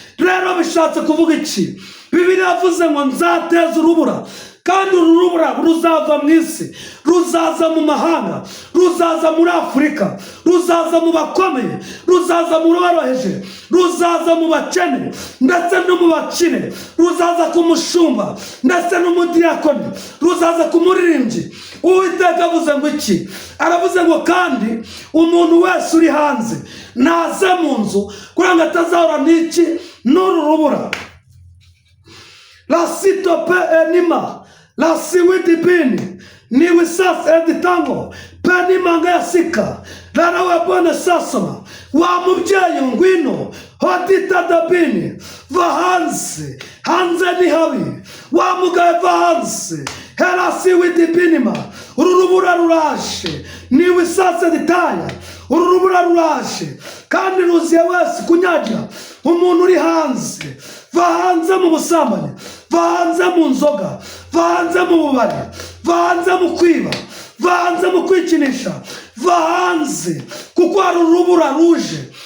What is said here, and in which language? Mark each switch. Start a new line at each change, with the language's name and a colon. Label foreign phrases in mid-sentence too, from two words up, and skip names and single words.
Kinyarwanda: Rero bishatse kuvuga iki? Bibiliya yavuze ngo nzateza urubura, Kandi uru rubura ruzava mu isi, ruzaza mu mahanga, ruzaza muri Afurika, ruzaza mu bakomeye, ruzaza mu boroheje, ruzaza mu bakene, ndetse no mu bakire, ruzaza ku mushumba, ndetse n'umudiyakoni, ruzaza ku muririmbyi. Uwiteka avuze ngo iki? Aravuze ngo, "Kandi umuntu wese uri hanze naze mu nzu, kugira ngo atazahura n'iki? N'uru rubura." La sitope enima, la siwidi bini, ni wisas editango, penima nga ya sika, la rawe bone sasoma, wa mubyeyi ngwino, hodita da bini, va hanze, hanze ni habi, wa mugaye va hanze, hera siwidi binima, uru rubura ruraje, ni wisas editaya, uru rubura ruraje, kandi ruziye wese kunyagira, umuntu uri hanze, va hanze mu busambanyi, va hanze mu nzoga, va hanze mu bubari, va hanze mu kwiba, va hanze mu kwikinisha, va hanze, kuko hari urubura ruje.